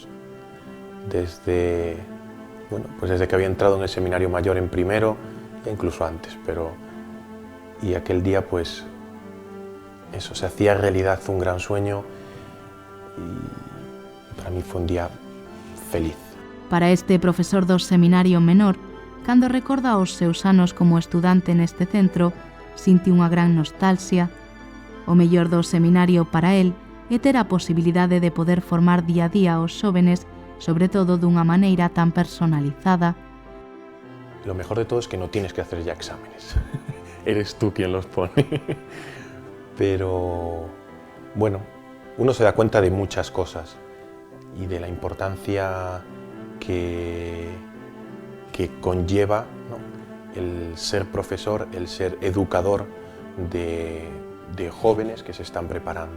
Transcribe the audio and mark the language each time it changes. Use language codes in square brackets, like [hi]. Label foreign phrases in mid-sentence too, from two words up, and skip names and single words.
[es] Desde que había entrado en el seminario mayor en primero, e incluso antes, y aquel día pues eso, se hacía realidad un gran sueño y para mí fue un día feliz. [gl] Para este profesor do Seminario Menor, cando recorda os seus anos como estudante neste centro, sinte unha gran nostalgia. O mellor do seminario para el é ter a posibilidade de poder formar día a día aos xóvenes, sobre todo dunha maneira tan personalizada. [es] Lo mejor de todo es que no tienes que hacer ya exámenes. Eres tú quien los pone. Pero, bueno, uno se da cuenta de muchas cosas y de la importancia que conlleva, ¿no?, el ser profesor, el ser educador de jóvenes que se están preparando.